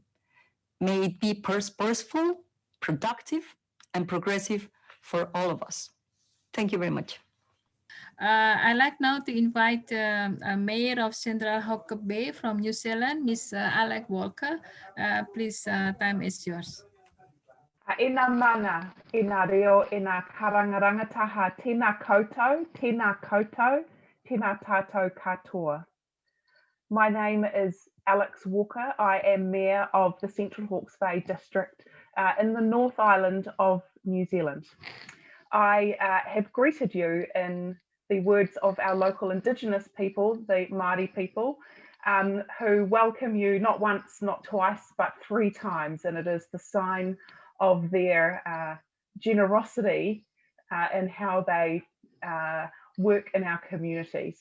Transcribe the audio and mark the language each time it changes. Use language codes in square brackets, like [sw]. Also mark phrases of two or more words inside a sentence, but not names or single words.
[en] May it be purposeful, productive, and progressive for all of us. Thank you very much. I'd like now to invite Mayor of Central Hawke's Bay from New Zealand, Ms. Alex Walker. Please, time is yours. [mi] Ina mana, ina reo, ina karangarangataha, tēnā koutou, tēnā tātou katoa. [en] My name is Alex Walker. I am Mayor of the Central Hawke's Bay District in the North Island of New Zealand. I have greeted you in the words of our local Indigenous people, the Māori people, who welcome you not once, not twice, but 3 times, and it is the sign of their generosity in how they work in our communities.